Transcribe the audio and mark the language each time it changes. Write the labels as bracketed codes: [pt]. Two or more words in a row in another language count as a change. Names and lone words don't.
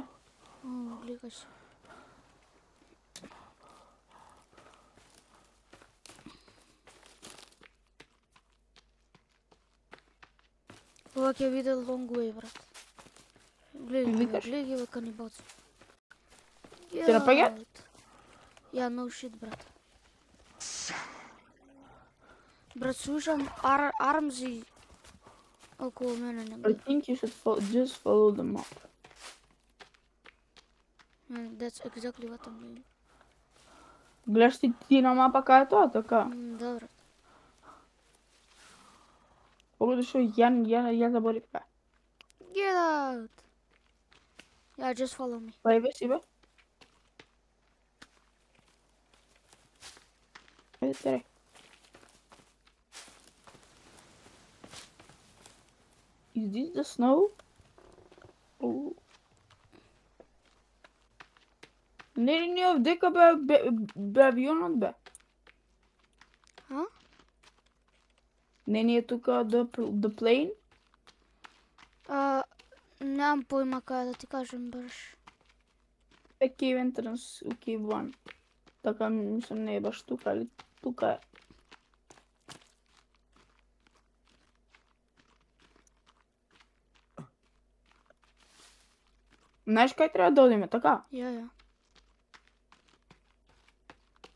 [mk] О, гледаш се. Ова ќе биде [en] long way, [mk] брат. Викаш? Гледај ги, бе, канибалци. Те напаѓаат? Ја, [en] no shit, [mk] брат. Брат, слушам армзи околу мене [en] I [mk] негде. [en] think you should just follow the map. That's exactly what I'm doing. [mk] Гледаш ти на мапа кај е тоа, така? Да, брат. Погоди што ја заборив кај. [en] Get out! Yeah, just follow me. [mk] Па еве си, бе. Ајде, тере. [en] Is this the snow? [mk] Oh. Не овдека бе авионот, бе. А? Не ни е тука [en] the plane? [mk] Немам појма кај да ти кажем баш. [en] The cave entrance у cave 1. [mk] Така мислам не е баш тука, али тука е. Знаеш кај треба да одиме, така?